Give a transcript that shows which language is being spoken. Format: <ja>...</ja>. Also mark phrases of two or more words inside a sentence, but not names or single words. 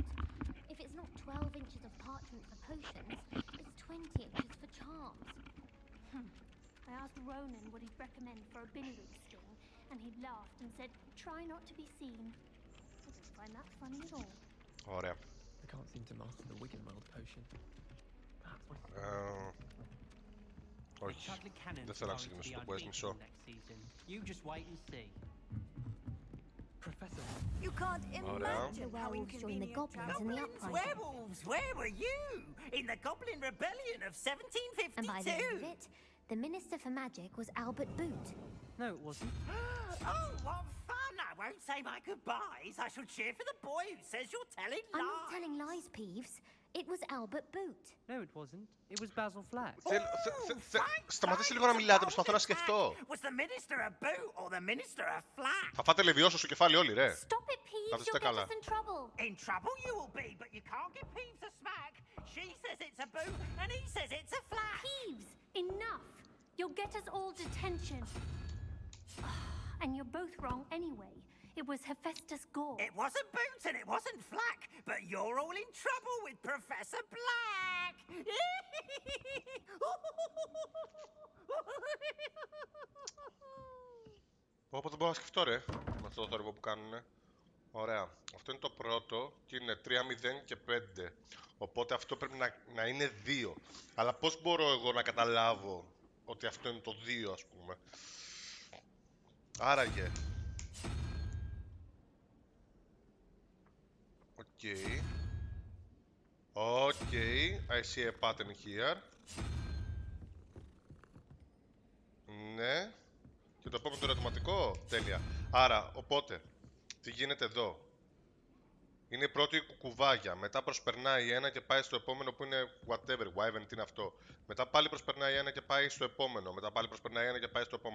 <en>If it's not 12 inches of parchment for potions, it's 20 inches for charms. I asked Ronan what he'd recommend for a billywick sting, and he laughed and said, "Try not to be seen." I didn't find that funny at all.</en> <el>Ωραία.</el> <en>I can't seem to master the Wiggenweld potion. Perhaps my</en> <el>Όχι. Δεν θέλω να ξεκινήσω το quest, μισό.</el> <en>You just wait and see. Professor. You can't imagine how Join the goblins in the uprising. Werewolves, where were you? In the Goblin Rebellion of 1752? And by the end of it, the Minister for Magic was Albert Boot. No, it wasn't. Oh, what fun! I won't say my goodbyes. I shall cheer for the boy who says you're telling lies. I'm not telling lies, Peeves. It was Albert Boot. No, it wasn't. It was Basil Flack.</en> <el>Σταματήστε λίγο να μιλάτε, προσπαθώ να σκεφτώ.</el> <en>Was the minister a boot or the minister a flack?</en> <el>Θα φάτε λεβιώσω στο κεφάλι όλοι, ρε.</el> <en>Stop it, Peeves. You'll get us in trouble. In trouble you will be, but you can't give Peeves a smack. She says it's a boot, and he says it's a flack. Peeves, enough. You'll get us all detention. And you're both wrong anyway. It was Hephaestus Gore. It wasn't Boot and it wasn't Flack, but you're all in trouble with Professor Black.</en> <el>Οπότε δεν μπορώ να σκεφτώ, ρε, με αυτό το θόρυβο που κάνουνε. Ωραία. Αυτό είναι το πρώτο και είναι 3, 0 και 5. Οπότε αυτό πρέπει να είναι 2. Αλλά πώς μπορώ εγώ να καταλάβω ότι αυτό είναι το 2, ας πούμε. Άραγε.</el> <en>Okay. Okay, I see a pattern here.</en> <el>Ναι. Και το επόμενο το ερωτηματικό. Τέλεια. Άρα, οπότε, τι γίνεται εδώ. Είναι η πρώτη κουκουβάγια. Μετά προσπερνάει ένα και πάει στο επόμενο που είναι</el> <en>whatever, wyvern,</en> <el>τι είναι αυτό. Μετά πάλι προσπερνάει ένα και πάει στο επόμενο. Μετά πάλι προσπερνάει ένα και πάει στο επόμενο.</el>